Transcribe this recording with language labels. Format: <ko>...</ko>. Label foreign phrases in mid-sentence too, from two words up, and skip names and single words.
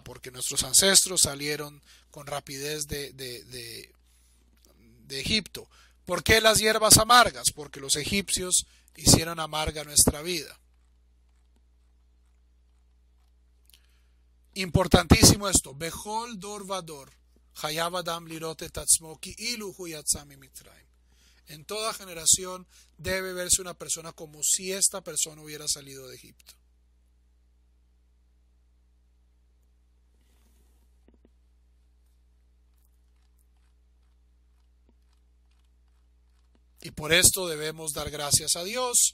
<es>Porque nuestros ancestros salieron con rapidez de Egipto. ¿Por qué las hierbas amargas? Porque los egipcios hicieron amarga nuestra vida. Importantísimo esto.</es> <he>בכל דור ודור. חייב אדם לראות את עצמו כאילו הוא יצא ממצרים.</he> <es>En toda generación debe verse una persona como si esta persona hubiera salido de Egipto. Y por esto debemos dar gracias a Dios.</es>